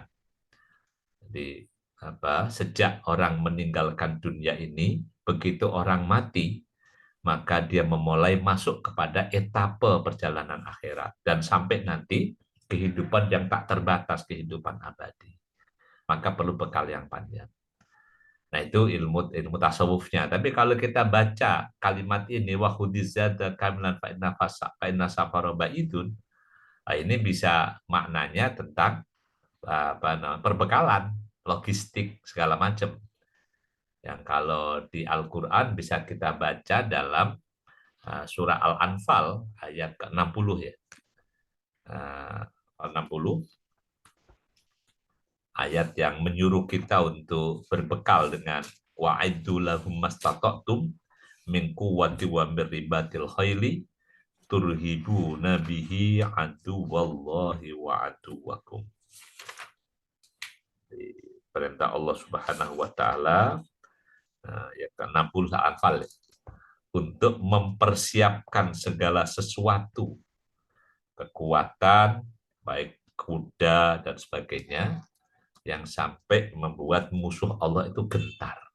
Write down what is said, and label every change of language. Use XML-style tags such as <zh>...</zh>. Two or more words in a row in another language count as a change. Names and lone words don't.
<id>Jadi sejak orang meninggalkan dunia ini, begitu orang mati, maka dia memulai masuk kepada etapa perjalanan akhirat dan sampai nanti kehidupan yang tak terbatas, kehidupan abadi. Maka perlu bekal yang panjang. Nah, itu ilmu ilmu tasawufnya. Tapi kalau kita baca kalimat ini,</id> <ar>وخذ الزاد كاملا فإن السفر بعيد,</ar> <id>nah, ini bisa maknanya tentang perbekalan, logistik segala macam. Yang kalau di Al-Quran bisa kita baca dalam surah Al-Anfal ayat ke-60 ya. 60 ayat yang menyuruh kita untuk berbekal dengan</id> <ar>وأعدوا لهم ما استطعتم من قوة ومن رباط الخيل ترهبون به عدو الله وعدوكم.</ar> <id>Perintah Allah</id> <ar>سبحانه وتعالى</ar> <id>ayat ke-60 Al-Anfal ya, untuk mempersiapkan segala sesuatu, kekuatan, baik kuda dan sebagainya, yang sampai membuat musuh Allah itu gentar.</id>